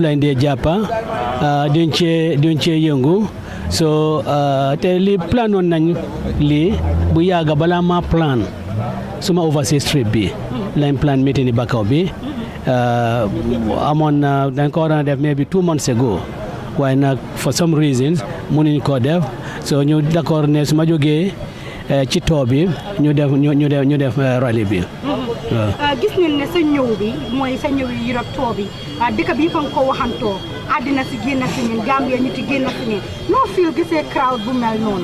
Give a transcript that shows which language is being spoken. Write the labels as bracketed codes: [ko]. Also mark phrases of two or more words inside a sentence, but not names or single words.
[wo] lañ dee jàppa duñ cee yëngu so te li planoon nañ lii bu yàgga balaa ma plan suma [en] overseas trip [wo] bi lañ [en] plan meeting [wo] ni Bakaw bi amoon na dañ ko waroon a def [en] maybe 2 months ago [wo] waaye nag [en] for some reasons [wo] mënuñ koo def so ñu d'accord ne su ma jógee ci too bi ñu def rallye bi waaw. gis nañ ne sa ñëw bi mooy sa ñëw yi Europe too bi dëkk bi fa nga ko waxantoo àddina si génn si ñun Gambia ñu ci génn si ñun noo feel gisee crowd bu mel noonu.